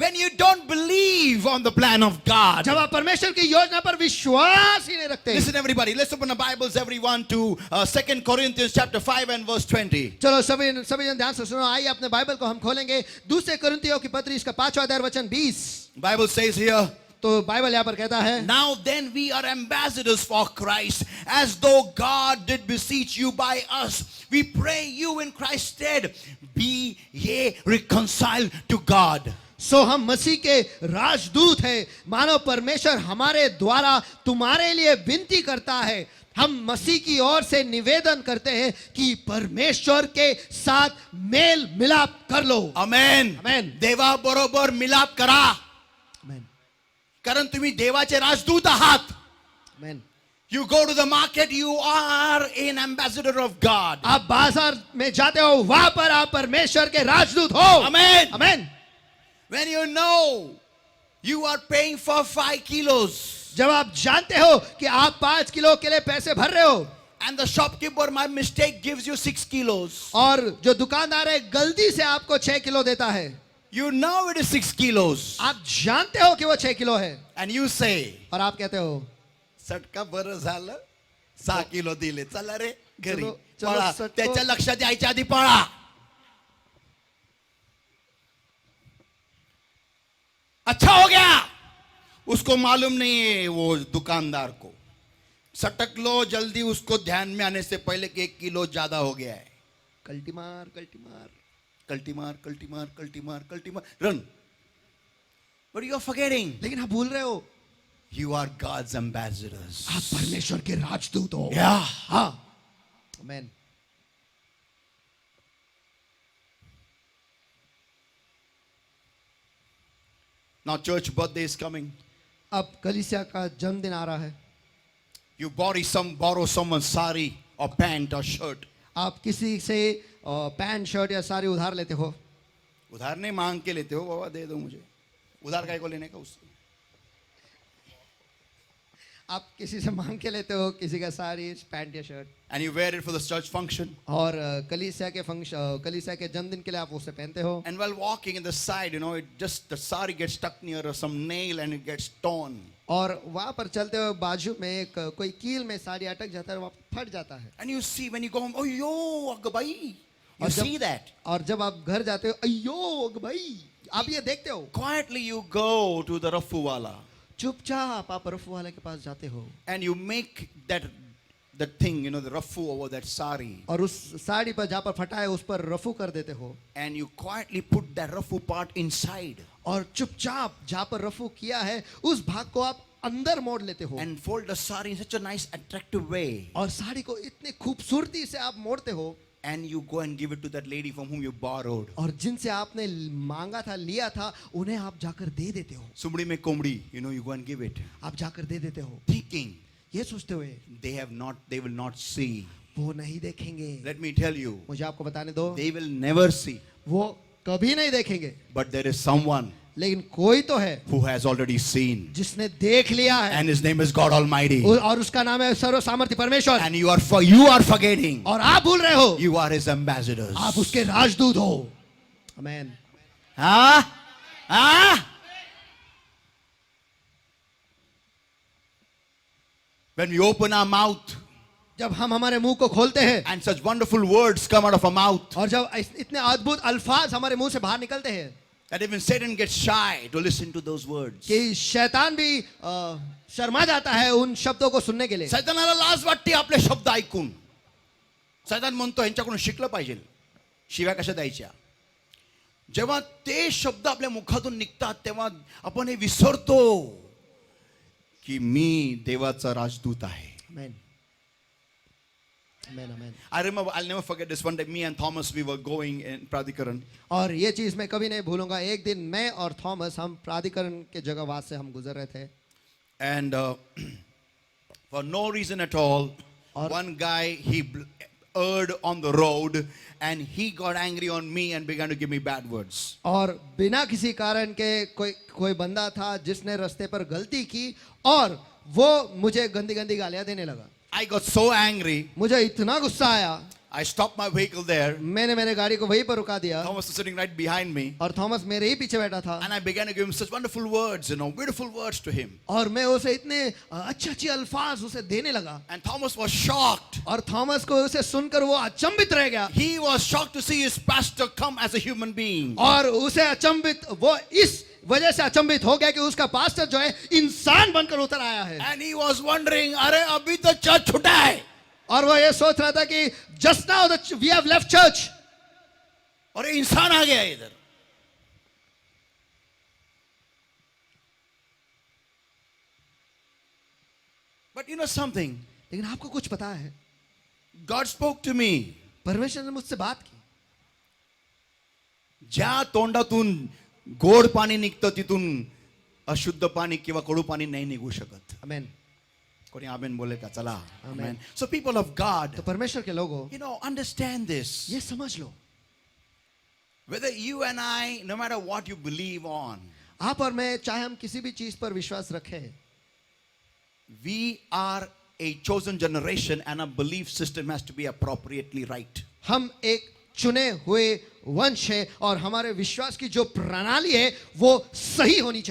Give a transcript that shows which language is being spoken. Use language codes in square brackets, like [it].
[en] When you don't believe on the plan of God, [hi] जब आप परमेश्वर की योजना पर विश्वास ही नहीं रखते। [en] listen everybody, let's open the Bibles everyone to 2 Corinthians chapter 5 and verse 20. [hi] चलो सभी जन ध्यान से सुनो, आइए अपने बाइबल को हम खोलेंगे, दूसरे कुरिन्थियों की पत्री इसका 5वां अध्याय वचन 20। [en] Bible says here, [hi] तो बाइबल यहाँ पर कहता है, [en] now then we are ambassadors for Christ, as though God did beseech you by us. We pray you in Christ's stead, be ye reconciled to God. [hi] सो हम मसीह के राजदूत हैं, मानो परमेश्वर हमारे द्वारा तुम्हारे लिए विनती करता है। हम मसीह की ओर से निवेदन करते हैं कि परमेश्वर के साथ मेल मिलाप कर लो। [en] Amen. Amen. [mr] देवा बरोबर मिलाप करा, आमेन, कारण तुम्ही देवाचे राजदूत आहात. [hi] आमेन। [en] You go to the market, you are an ambassador of God. [hi] आप बाजार में जाते हो, वहां पर आप परमेश्वर के राजदूत हो। [en] Amen. [hi] Amen. [en] When you know you are paying for 5 kilos [hi] जब आप जानते हो कि आप 5 किलो के लिए पैसे भर रहे हो, [en] and the shopkeeper by mistake gives you 6 kilos, [hi] और जो दुकानदार है गलती से आपको 6 किलो देता है, [en] you know it is 6 kilos, [hi] आप जानते हो कि वो 6 किलो है, [en] and you say, [hi] और आप कहते हो [mr] सटका बरं झालं 6 किलो दिले, चला रे घरी [hi] चलो- चलो [mr] पळा. सटको- त्याच्या लक्षात यायच्या आधी पळा. [hi] अच्छा हो गया, उसको मालूम नहीं है वो दुकानदार को. सटक लो जल्दी, उसको ध्यान में आने से पहले कि 1 किलो ज्यादा हो गया है. कल्टी मार, कल्टी मार, कल्टी मार, कल्टी मार, कल्टी मार, कल्टी मार, run. [en] But you are forgetting, [hi] लेकिन आप भूल रहे हो, [en] you are God's ambassadors. [hi] आप परमेश्वर के राजदूत हो। [en] Yeah. [hi] हाँ, आमेन। [en] Now church birthday is coming. [hi] अब कलीसिया का जन्मदिन आ रहा है। [en] You borrow someone's sari or pant or shirt. [hi] आप किसी से पैंट शर्ट या साड़ी उधार लेते हो, उधार नहीं मांग के लेते हो, बाबा दे दो मुझे. उधार काय को लेने का उससे. आप किसी से मांग के लेते हो किसी का साड़ी पैंट या shirt, [en] And you wear it for the church function. [hi] और कलीसिया के जन्मदिन के लिए आप उसे पहनते हो, [en] And while walking in the side, the sari gets stuck near some nail and it gets torn. [hi] और वहां पर चलते हुए बाजू में कोई कील में साड़ी अटक जाता है, वहां फट जाता है। [en] And you see when you go home, oh yo, Agbai. You [hi] और [en] see that. [hi] और जब आप घर जाते हो, अयो भाई, आप ये देखते हो, [en] Quietly you go to the Rafu wala [hi] चुपचाप आप रफू वाले के पास जाते हो, [en] and you make that thing, the Rafu over that sari. [hi] और उस साड़ी पर जहाँ पर फटा है उस पर रफू कर देते हो, [en] And you quietly put that Rafu part inside. [hi] और चुपचाप जहाँ पर रफू किया है उस भाग को आप अंदर मोड़ लेते हो, [en] And fold the sari in such a nice attractive way. [hi] और साड़ी को इतनी खूबसूरती से आप मोड़ते हो, [en] And you go and give it to that lady from whom you borrowed. [hi] और जिनसे आपने मांगा था, लिया था, उन्हें आप जाकर दे देते हो। Sumdi mein komdi, [en] you go and give it. [hi] आप जाकर दे देते हो, [en] Thinking [hi] ये सोचते हुए [en] they will not see. [hi] वो नहीं देखेंगे। [en] Let me tell you, [hi] मुझे आपको बताने दो, [en] they will never see. [hi] वो कभी नहीं देखेंगे, [en] But there is someone [hi] लेकिन कोई तो है [en] who has already seen. [hi] जिसने देख लिया है, [en] And his name is God Almighty. [hi] और उसका नाम है सर्व सामर्थ्य परमेश्वर। [en] And you are forgetting. [hi] और आप भूल रहे हो, [en] You are his ambassadors. [hi] आप उसके राजदूत हो। आमेन। Ah? [en] When we open our mouth [hi] जब हम हमारे मुंह को खोलते हैं [en] and such wonderful words come out of our mouth, [hi] और जब इतने अद्भुत अल्फाज हमारे मुंह से बाहर निकलते हैं, [en] that even Satan gets shy to listen to those words. [hi] कि शैतान भी शर्मा जाता है उन शब्दों को सुनने के लिए. [mr] सैतानाला लाज वाटते आपले शब्द ऐकून. सैतान म्हणतो यांच्याकडून शिकलं पाहिजे शिव्या कशा द्यायच्या. जेव्हा ते शब्द आपल्या मुखातून निघतात तेव्हा आपण हे विसरतो की मी देवाचा राजदूत आहे. [en] Amen. Amen, amen. I remember, I'll never forget this one day, me and Thomas, we were going in Pradikaran. [hi] और ये चीज मैं कभी नहीं भूलूंगा. एक दिन मैं और थॉमस हम प्राधिकरण के जगह वहां से हम गुजर रहे थे. [en] And for no reason at all, Or- one guy, he erred on the road and he got angry on me and began to give me bad words. [hi] और बिना किसी कारण के कोई बंदा था जिसने रास्ते पर गलती की और वो मुझे गंदी गंदी गालियां देने लगा. [en] I got so angry, [hi] मुझे इतना गुस्सा आया. [en] I stopped my vehicle there. [hi] मैंने मेरे गाड़ी को वहीं पर रुका दिया. [en] Thomas was sitting right behind me. [hi] और थॉमस मेरे ही पीछे बैठा था. [en] And I began to give him such wonderful words, beautiful words to him. [hi] और मैं उसे इतने अच्छे अच्छे अल्फाज उसे देने लगा. [en] And Thomas was shocked. [hi] और थॉमस को उसे सुनकर वो अचंभित रह गया. [en] He was shocked to see his pastor come as a human being. [hi] और उसे अचंभित वो इस वजह से अचंभित हो गया कि उसका पास्टर जो है इंसान बनकर उतर आया है. [en] And he was wondering, [hi] अरे अभी तो चर्च छूटा है. और वो ये सोच रहा था कि [en] just now we have left church. [hi] और ये इंसान आ गया इधर. [en] But you know something? [hi] लेकिन आपको कुछ पता है, [en] God spoke to me. [hi] परमेश्वर ने मुझसे बात की. [mr] ज्या तोंडातून गोड पाणी निघतं तिथून अशुद्ध पाणी किंवा कडू पाणी नाही निघू शकत. आमेन. कोणी आमेन बोले का? चला. [en] Amen. Amen. So people of God, [hi] तो परमेश्वर के लोगों [en] understand this. [hi] ये समझ लो, [en] Whether you and I, no matter what you believe on, [hi] आप और मैं चाहे हम किसी भी चीज पर विश्वास रखें, [en] we are a chosen generation and our belief system has to be appropriately right. [hi] हम एक चुने हुए वंश है और हमारे विश्वास की जो प्रणाली है वो सही होनी